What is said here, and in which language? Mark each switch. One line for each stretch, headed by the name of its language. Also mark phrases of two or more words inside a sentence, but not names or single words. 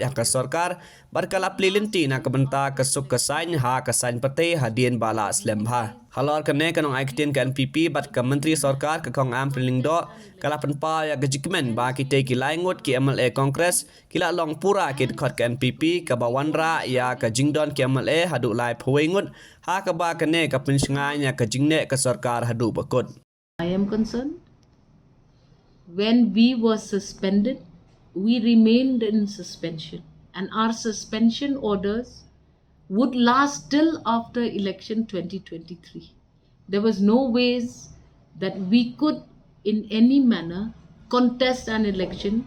Khasi: ha ka sarkar bar kala plilinti na ka benta ka suk ka sain ha ka sain pate hadien bala slem ha halor ka ne kanong aikitin ka NPP bat ka menteri sarkar ka kong Ampareen do kala penpa ya ka jikmen ba ki te kilai ngut ki MLA Congress kila long pura ki khot ka NPP ka bawanra ya ka Jingdon ki MLA hadu lai phoi ngut ha ka ba ka ne ka pensingai ya ka jingne ka sarkar hadu bakut.
English: I am concerned. When we were suspended, we remained in suspension, and our suspension orders would last till after election 2023. There was no ways that we could in any manner contest an election.